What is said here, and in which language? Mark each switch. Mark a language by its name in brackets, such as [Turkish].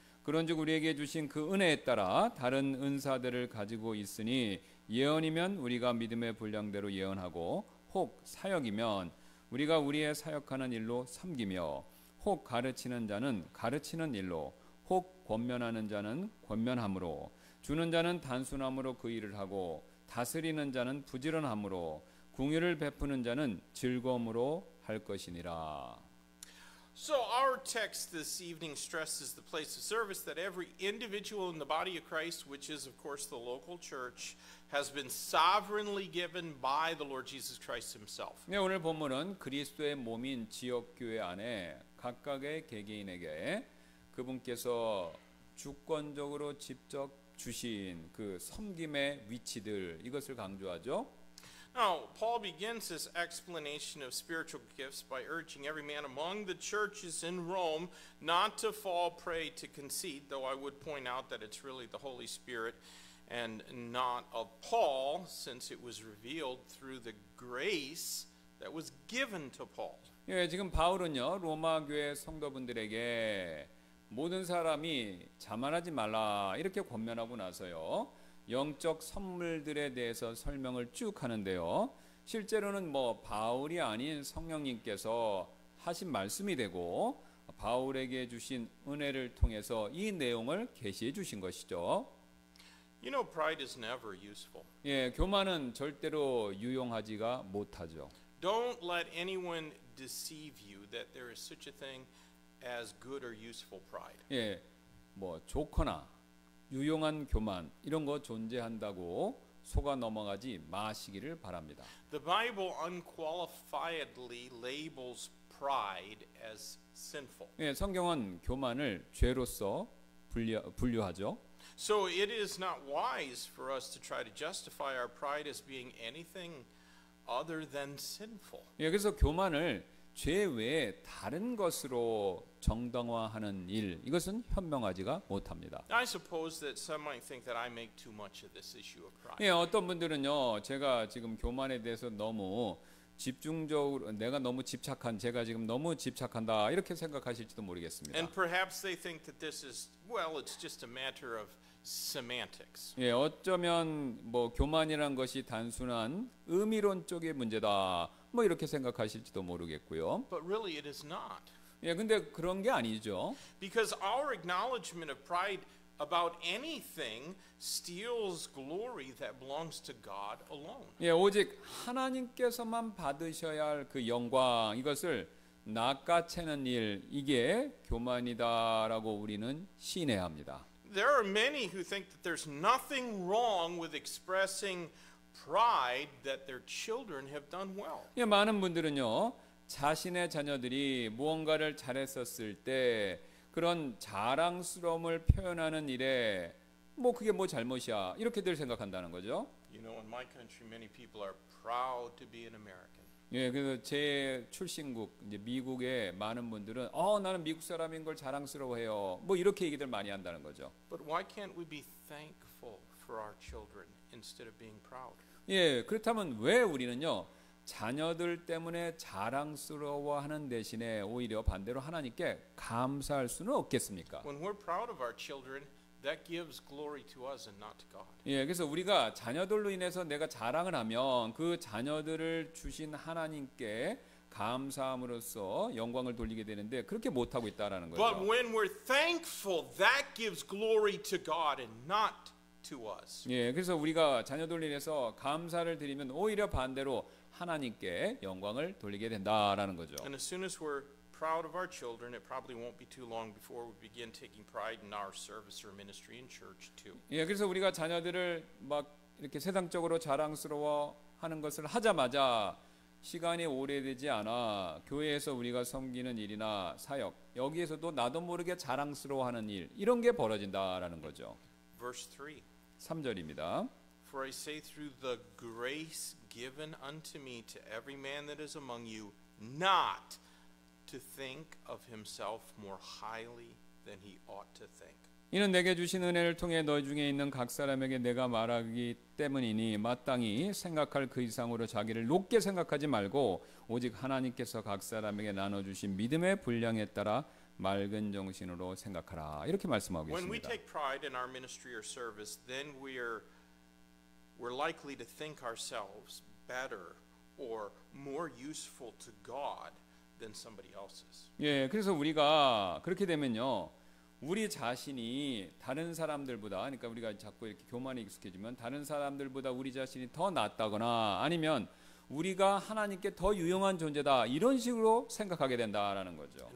[Korean] 그런즉 우리에게 주신 그 은혜에 따라 다른 은사들을 가지고 있으니 예언이면 우리가 믿음의 분량대로 예언하고 혹 사역이면 우리가 우리의 사역하는 일로 섬기며 혹 가르치는 자는 가르치는 일로 혹 권면하는 자는 권면함으로 주는 자는 단순함으로 그 일을 하고 다스리는 자는 부지런함으로 궁유를 베푸는 자는 즐거움으로 할 것이니라. [English] So our text this evening stresses the place of service that every individual in the body of Christ, which is of course the local church, has been sovereignly given by the Lord Jesus Christ himself. [Korean] 네, 오늘 본문은 그리스도의 몸인 지역교회 안에 각각의 개개인에게 그분께서 주권적으로 직접 주신 그 섬김의 위치들 이것을 강조하죠. [English] Now, Paul begins his explanation of spiritual gifts by urging every man among the churches in Rome not to fall prey to conceit, though I would point out that it's really the Holy Spirit and not of Paul, since it was revealed through the grace that was given to Paul. [Korean] 예, 지금 바울은요 로마 교회 성도분들에게 모든 사람이 자만하지 말라 이렇게 권면하고 나서요 영적 선물들에 대해서 설명을 쭉 하는데요. 실제로는 뭐 바울이 아닌 성령님께서 하신 말씀이 되고 바울에게 주신 은혜를 통해서 이 내용을 계시해 주신 것이죠. [English] You know, pride is never useful. [Korean] 예, 교만은 절대로 유용하지가 못하죠. [English] Don't let anyone deceive you that there is such a thing as good or useful pride. [Korean] 예, 뭐 좋거나 유용한 교만 이런 거 존재한다고 속아 넘어가지 마시기를 바랍니다. [English] The Bible unqualifiedly labels pride as sinful. [Korean] 예, 성경은 교만을 죄로서 분류하죠. [English] So it is not wise for us to try to justify our pride as being anything other than sinful. [Korean] 예, 그래서 교만을 죄 외에 다른 것으로 정당화하는 일 이것은 현명하지가 못합니다. [English] I suppose that some might think that I make too much of this issue of pride. [Korean] 예, 어떤 분들은요 제가 지금 교만에 대해서 너무 집중적으로 내가 너무 집착한 제가 지금 너무 집착한다 이렇게 생각하실지도 모르겠습니다. [English] And perhaps they think that this is, well, it's just a matter of semantics. [Korean] 예, 어쩌면 뭐 교만이란 것이 단순한 의미론 쪽의 문제다. 뭐 이렇게 생각하실지도 모르겠고요. [English] But really it is not. [Korean] 예, 근데 그런 게 아니죠. [English] Because our acknowledgement of pride about anything steals glory that belongs to God alone. [Korean] 예, 오직 하나님께서만 받으셔야 할 그 영광 이것을 낚아채는 일 이게 교만이다라고 우리는 시인해야 합니다. [English] There are many who think that there's nothing wrong with expressing pride that their children have done well. [Korean] 예, 많은 분들은요 자신의 자녀들이 무언가를 잘했었을 때 그런 자랑스러움을 표현하는 일에 뭐 그게 뭐 잘못이야 이렇게들 생각한다는 거죠. [English] You know, in my country, many people are proud to be an American. [Korean] 예, 그래서 제 출신국 이제 미국의 많은 분들은 나는 미국 사람인 걸 자랑스러워해요. 뭐 이렇게 얘기들 많이 한다는 거죠. [English] But why can't we be thankful for our children instead of being proud? [Korean] 예, 그렇다면 왜 우리는요 자녀들 때문에 자랑스러워하는 대신에 오히려 반대로 하나님께 감사할 수는 없겠습니까? [English] When we're proud of our children, that gives glory to us and not to God. [Korean] 예, 그래서 우리가 자녀들로 인해서 내가 자랑을 하면 그 자녀들을 주신 하나님께 감사함으로써 영광을 돌리게 되는데 그렇게 못 하고 있다라는 거죠. [English] But when we're thankful, that gives glory to God and not to us. [Korean] 예, 그래서 우리가 자녀들로 인해서 감사를 드리면 오히려 반대로 하나님께 영광을 돌리게 된다라는 거죠. [English] And as soon as we're proud of our children, it probably won't be too long before we begin taking pride in our service or ministry in church too. [Korean] 예, 그래서 우리가 자녀들을 막 이렇게 세상적으로 자랑스러워하는 것을 하자마자 시간이 오래되지 않아 교회에서 우리가 섬기는 일이나 사역 여기에서도 나도 모르게 자랑스러워하는 일 이런 게 벌어진다라는 거죠. [English] Verse 3. [Korean] 3절입니다. [English] For I say through the grace given unto me to every man that is among you not to think of himself more highly than he ought to think. [Korean] 이는 내게 주신 은혜를 통해 너희 중에 있는 각 사람에게 내가 말하기 때문이니 마땅히 생각할 그 이상으로 자기를 높게 생각하지 말고 오직 하나님께서 각 사람에게 나눠주신 믿음의 분량에 따라 맑은 정신으로 생각하라. 이렇게 말씀하고 [English] When we [Korean] 있습니다. [English] take pride in our ministry or service, then we're likely to think ourselves better or more useful to God than somebody else's. [Korean] 예, 그래서 우리가 그렇게 되면요. 우리 자신이 다른 사람들보다 그러니까 우리가 자꾸 이렇게 교만에 익숙해지면 다른 사람들보다 우리 자신이 더 낫다거나 아니면 우리가 하나님께 더 유용한 존재다 이런 식으로 생각하게 된다라는 거죠.